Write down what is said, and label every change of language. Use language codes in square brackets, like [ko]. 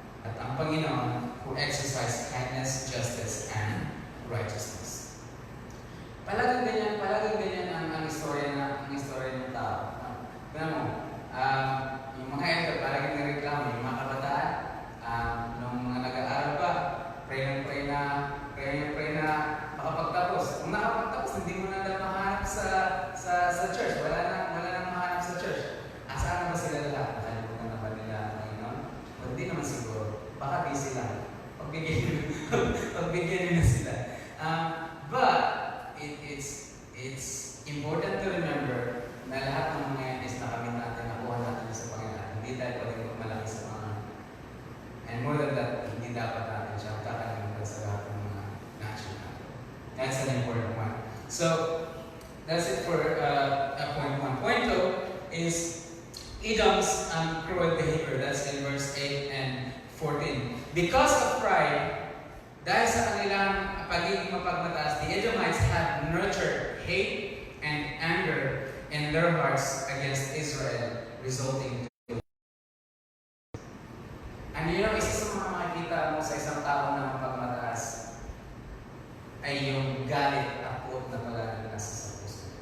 [tl] At ang [en] Panginoon who exercises kindness, justice, and righteousness. [tl] Palaging ganyan ang istorya ng tao. Ganun mo, yung mga elder, palaging nireklamo, yung mga kabataan, nung mga nag-aaral pa, pray na makapagtapos. Kung nakapagtapos, hindi mo na mahanap sa church. Wala nang mahanap sa church. Asaan na ba sila lahat? Nakalimutan na ba nila ang Panginoon? Hindi naman siguro. Baka di sila. Pagbigyan nyo na sila. [en] But it's important to remember [tl] na lahat ng mga yan is nakamit natin, nakuha natin sa Panginoon. Hindi tayo pwedeng magmalaki sa Panginoon. [en] And more than that, [tl] hindi dapat natin siya kakalimutan sa lahat ng mga na-achieve natin. [en] That's an important one. So, that's it for point 1. Point 2 is Edom's cruel behavior. That's in verse 8 and 14. Because of pride, [tl] dahil sa kanilang pagiging mapagmataas, [en] the Edomites have nurtured hate and anger in their hearts against Israel, resulting to and [tl] isa sa mga makikita mo sa isang tao na mapagmataas ay yung galit, takot na palagi nasa sa puso.